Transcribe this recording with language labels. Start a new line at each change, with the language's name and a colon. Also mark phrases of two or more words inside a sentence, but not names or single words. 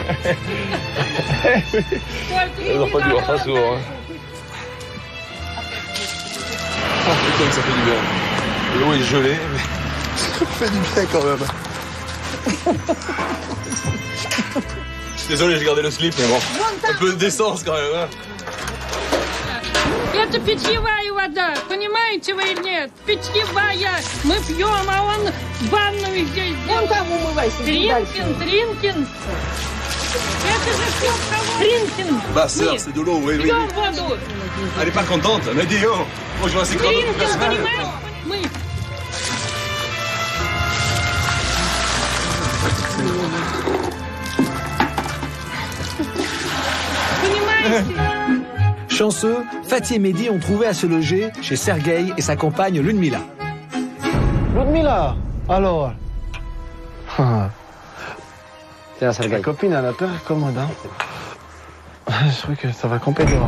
French: On n'a pas dû voir ça souvent, hein. Oh putain, ça fait du bien. L'eau est gelée, mais ça fait du bien quand même. Je suis désolé, j'ai gardé le slip, mais bon, un peu d'essence quand même. Hein.
Russian: Это питьевая вода, понимаете вы или нет? Питьевая. Мы пьем, а он в ванную здесь. Вон там умывайся. Тринкин. Это же все Тринкин.
French: Bah sœur, c'est de l'eau, oui.
Russian: Пьем воду.
French: Elle est pas contente, elle m'a dit oh. Moi je vais assez content toute la
Russian: Тринкин,
French: semaine.
Russian: понимаешь? Мы. Понимаете?
French: Chanceux, Fatih et Mehdi ont trouvé à se loger chez Sergueï et sa compagne Ludmila. Ludmila, alors. Tiens, Ta copine, elle a peur commode, hein. Je crois que ça va camper dehors.